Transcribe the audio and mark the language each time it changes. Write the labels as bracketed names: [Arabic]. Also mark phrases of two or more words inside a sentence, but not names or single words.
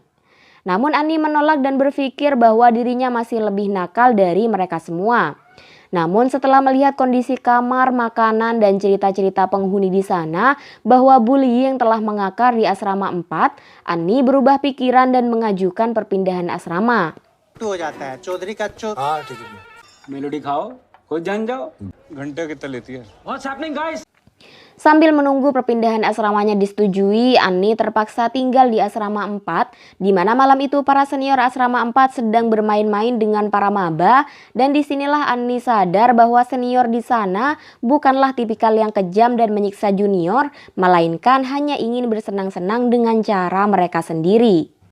[Indonesian] Namun Ani menolak dan berpikir bahwa dirinya masih lebih nakal dari mereka semua. Namun setelah melihat kondisi kamar, makanan, dan cerita-cerita penghuni di sana bahwa bullying telah mengakar di asrama 4, Ani berubah pikiran dan mengajukan perpindahan asrama. [Hindi] मेलोडी खाओ खुद जान जाओ घंटे कितना लेती है [English] What's happening guys? [Indonesian] Sambil menunggu perpindahan asramanya disetujui, Ani terpaksa tinggal di asrama 4, di mana malam itu para senior asrama 4 sedang bermain-main dengan para maba, dan disinilah Ani sadar bahwa senior di sana bukanlah tipikal yang kejam dan menyiksa junior, melainkan hanya ingin bersenang-senang dengan cara mereka sendiri.